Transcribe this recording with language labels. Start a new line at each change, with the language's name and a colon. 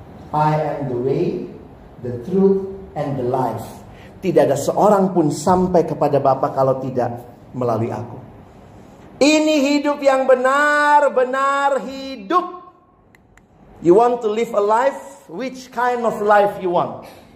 English: I am the way, the truth, and the life.
Indonesian: Tidak ada seorang pun sampai kepada Bapa kalau tidak melalui aku. Ini hidup yang benar-benar hidup.
English: You want to live a life? Which kind of life you want?